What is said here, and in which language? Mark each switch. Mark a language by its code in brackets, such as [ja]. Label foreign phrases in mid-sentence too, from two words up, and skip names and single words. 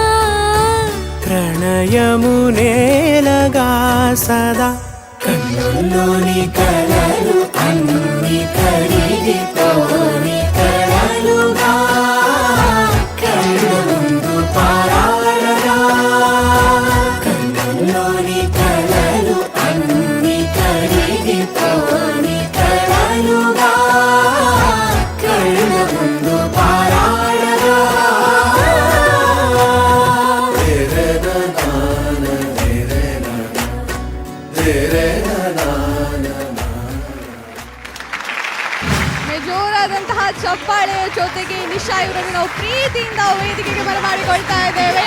[te] ప్రణయము నేలగా సదా, కన్నుల్లోని కలలు అన్ని కరిగిపోని కలలుగా, కళ్ళ ముందు పారాడగా, కన్నుల్లోని కలలు అన్ని కరిగిపోని కలలుగా, కళ్ళ ముందు పారాడగా. [kn] ಜೋರಾದಂತಹ ಚಪ್ಪಾಳೆಯ ಜೊತೆಗೆ ನಿಶಾ ಇವರನ್ನು ನಾವು ಪ್ರೀತಿಯಿಂದ ವೇದಿಕೆಗೆ ಬರಮಾಡಿಕೊಳ್ತಾ ಇದ್ದೇವೆ.